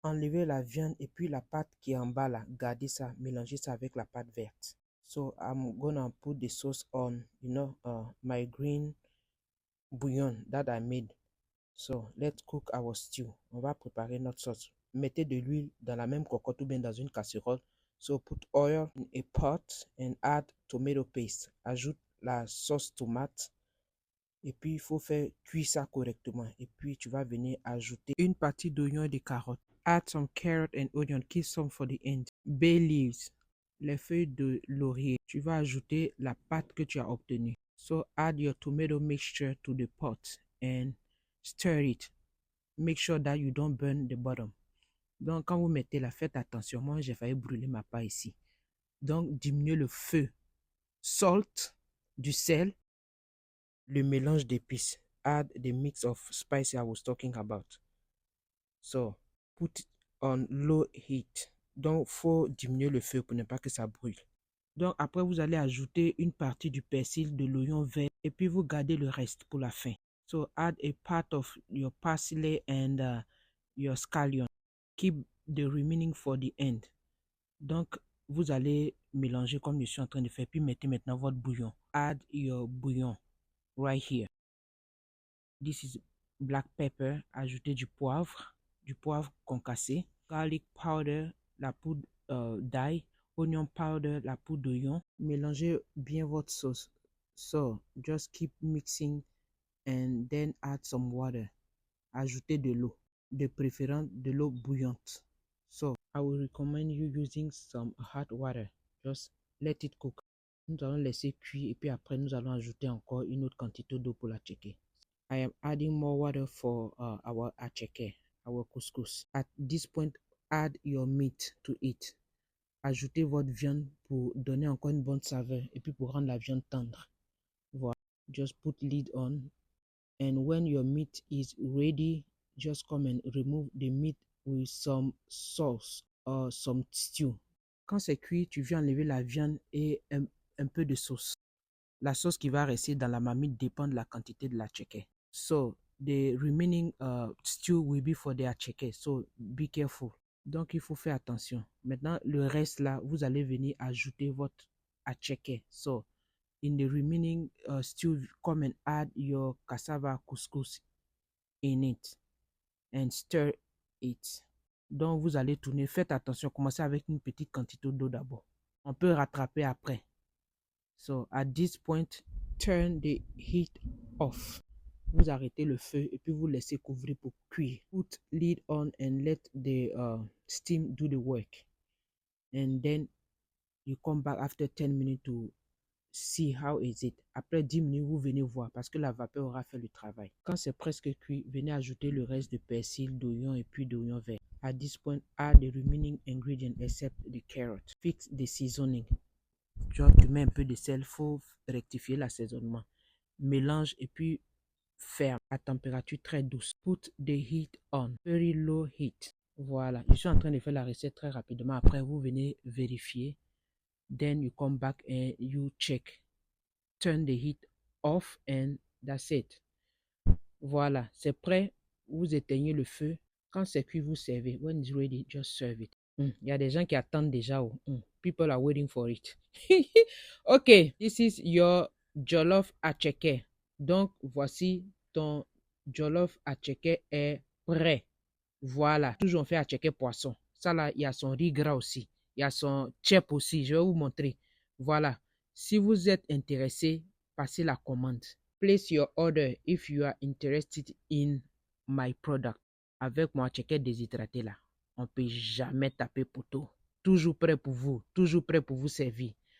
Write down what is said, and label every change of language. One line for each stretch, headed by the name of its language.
French: Enlevez la viande et puis la pâte qui est en bas là, gardez ça, mélangez ça avec la pâte verte.
English: So I'm gonna put the sauce on, my green bouillon that I made. So let's cook our stew.
French: On va préparer notre sauce. Mettez de l'huile dans la même cocotte ou bien dans une casserole.
English: So put oil in a pot and add tomato paste.
French: Ajoute la sauce tomate. Et puis, il faut faire cuire ça correctement. Et puis, tu vas venir ajouter une partie d'oignon et de carottes.
English: Add some carrot and onion. Keep some for the end.
French: Bay leaves. Les feuilles de laurier. Tu vas ajouter la pâte que tu as obtenue.
English: So, add your tomato mixture to the pot and stir it. Make sure that you don't burn the bottom.
French: Donc, quand vous mettez là, faites attention. Moi, j'ai failli brûler ma paille ici. Donc, diminuez le feu.
English: Salt,
French: du sel, le mélange d'épices.
English: Add the mix of spices I was talking about. So, put it on low heat.
French: Donc, il faut diminuer le feu pour ne pas que ça brûle. Donc, après, vous allez ajouter une partie du persil, de l'oignon vert, et puis vous gardez le reste pour la fin.
English: So, add a part of your parsley and your scallion. Keep the remaining for the end.
French: Donc, vous allez mélanger comme je suis en train de faire, puis mettez maintenant votre bouillon.
English: Add your bouillon right here. This is black pepper.
French: Ajoutez du poivre concassé.
English: Garlic powder,
French: la poudre d'ail.
English: Onion powder,
French: la poudre d'oignon. Mélangez bien votre sauce.
English: So, just keep mixing and then add some water.
French: Ajoutez de l'eau, de préférence de l'eau bouillante.
English: So, I will recommend you using some hot water. Just let it cook.
French: Nous allons laisser cuire et puis après nous allons ajouter encore une autre quantité d'eau pour la checker.
English: I am adding more water for our acheke, our couscous. At this point, add your meat to it.
French: Ajoutez votre viande pour donner encore une bonne saveur et puis pour rendre la viande tendre. Voilà.
English: Just put lid on. And when your meat is ready, just come and remove the meat with some sauce or some stew.
French: Quand c'est cuit, tu viens enlever la viande et un peu de sauce. La sauce qui va rester dans la marmite dépend de la quantité de la acheke.
English: So, the remaining stew will be for the acheke. So, be careful.
French: Donc, il faut faire attention. Maintenant, le reste là, vous allez venir ajouter votre acheke.
English: So, in the remaining stew, come and add your cassava couscous in it and stir it.
French: Donc, vous allez tourner. Faites attention. Commencez avec une petite quantité d'eau d'abord. On peut rattraper après.
English: So, at this point, turn the heat off.
French: Vous arrêtez le feu et puis vous laissez couvrir pour cuire.
English: Put lid on and let the steam do the work. And then you come back after 10 minutes to see how is it.
French: Après 10 minutes, vous venez voir parce que la vapeur aura fait le travail. Quand c'est presque cuit, venez ajouter le reste de persil, d'oignon et puis d'oignon vert.
English: At this point, add the remaining ingredients except the carrot. Fix the seasoning.
French: Genre, tu mets un peu de sel, il faut rectifier l'assaisonnement. Mélange et puis ferme à température très douce.
English: Put the heat on, very low heat.
French: Voilà, je suis en train de faire la recette très rapidement. Après, vous venez vérifier.
English: Then you come back and you check. Turn the heat off and that's it.
French: Voilà, c'est prêt. Vous éteignez le feu. Quand c'est cuit, vous servez.
English: When it's ready, just serve it.
French: Il y a des gens qui attendent déjà.
English: People are waiting for it. Ok, this is your jollof acheke.
French: Donc, voici ton jollof acheke est prêt. Voilà, toujours on fait acheke poisson. Ça là, il y a son riz gras aussi. Il y a son chep aussi. Je vais vous montrer. Voilà. Si vous êtes intéressé, passez la commande.
English: Place your order if you are interested in my product.
French: Avec mon acheke déshydraté là, on ne peut jamais taper poteau. Toujours prêt pour vous. Toujours prêt pour vous servir.